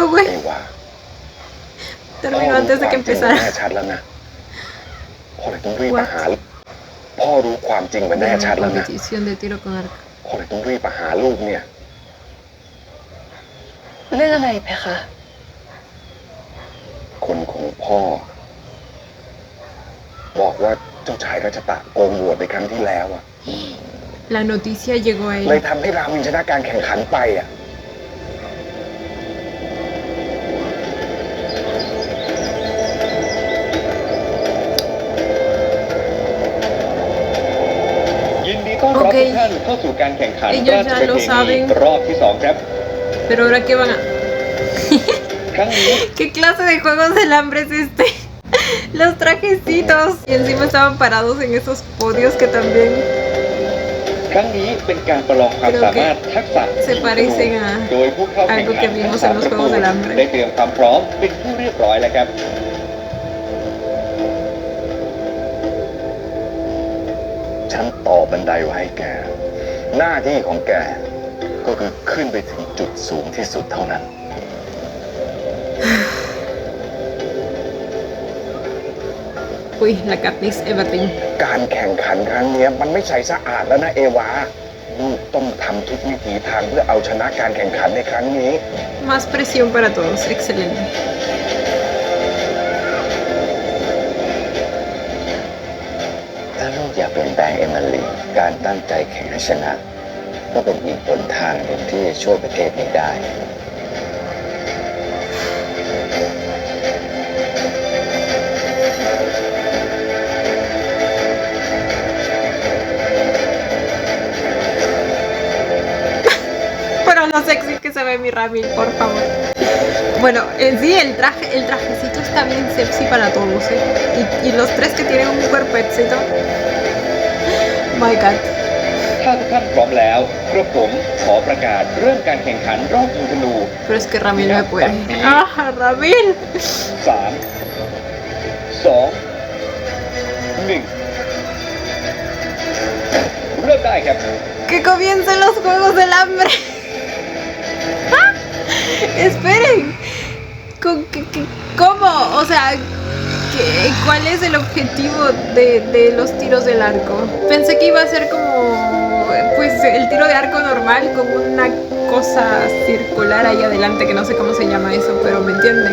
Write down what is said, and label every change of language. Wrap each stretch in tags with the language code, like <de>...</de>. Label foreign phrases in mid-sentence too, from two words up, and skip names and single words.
<th>ไม่</th> <es>güey.</es> <th>ว่า</th> <es>Terminó antes de que</es> <th>แน่</th> <es>empezara.</es> <th>ชัดแล้วนะพ่อเลยต้องรีบมาหา พ่อรู้ความจริงมันแน่ชัดแล้วนะ</th> <es>Competición de tiro con arco.</es> <th>พ่อเลยต้องรีบมาหาลูกเนี่ย เรื่องอะไรเพคะ พ่อ บอกว่าเจ้าชายรัชตะโกงโหวตในครั้งที่แล้วอะ</th> <es>La noticia llegó a</es> <th>เลย</th> <es>él.</es> <th>ทำให้รามินชนะการแข่งขันไปอะ ยินดีต้อนรับ โอเค ทุกท่านเข้าสู่การแข่งขัน</th> <es>Ellos</es> <th>ราช</th> <es>ya</es> <th>ประ</th> <es>lo</es> <th>เพณี</th> <es>saben</es> <th>รอบที่ 2 ครับ</th> <es>Pero ahora qué van a...</es> <th>ครั้งนี้</th> <es>¿Qué clase de juegos del hambre es este? Los trajecitos. Y encima estaban parados en esos podios que también</es> <th>ครั้งนี้เป็นการประลองความ</th> <es>Creo</es> <th>สามารถทักษะ</th> <es>se parecen a</es> <th>โดยผู้เข้าแข่ง</th> <es>algo</es> <th>ขั</th> <es>que</es> <th>น</th> <es>vimos</es> <th>ทั้</th> <es>en</es> <th>ง</th> <es>los</es> <th>3 ประตู</th> <es>Juegos del Hambre.</es> <th>ได้เตรียมความพร้อมเป็นที่เรียบร้อยแล้วครับ ฉันต่อบันไดไว้ให้แก หน้าที่ของแก ก็คือขึ้นไปถึงจุดสูงที่สุดเท่านั้น</th> <es>Uy, la Katniss Everdeen.</es> <th>การแข่งขันครั้งเนี้ยมันไม่ใช่สะอาดแล้วนะเอวาลูกต้องทำทุกวิถีทางเพื่อเอาชนะการแข่งขันในครั้งนี้</th> <es>Más presión para todos. Excelente.</es> <th>ถ้าลูกอยากเปลี่ยนแปลงเอมิลีการตั้งใจแข่งให้ชนะ ก็เป็นอีกหนทางหนึ่งที่จะช่วยประเทศนี้ได้</th> <es>Pero no sexy que se ve mi Ramil, por favor. Bueno, en sí el trajecito está bien sexy para todos, ¿eh? Y los tres que tienen un cuerpecito.</es> <en>My God.</en> <th>ถ้าทุกท่านพร้อมแล้วกระผมขอประกาศเริ่มการแข่งขันรอบยิงธนู</th> <es>Pero es que Ramil no puede. ¡Ah, Ramil!</es> <th>3 2 1 เริ่มได้ครับ</th> <es>¡Que comiencen los Juegos del Hambre! Esperen. ¿Cómo? O sea, ¿cuál es el objetivo de los tiros del arco? Pensé que iba a ser como pues el tiro de arco normal con una cosa circular ahí adelante, que no sé cómo se llama eso, pero me entienden.</es>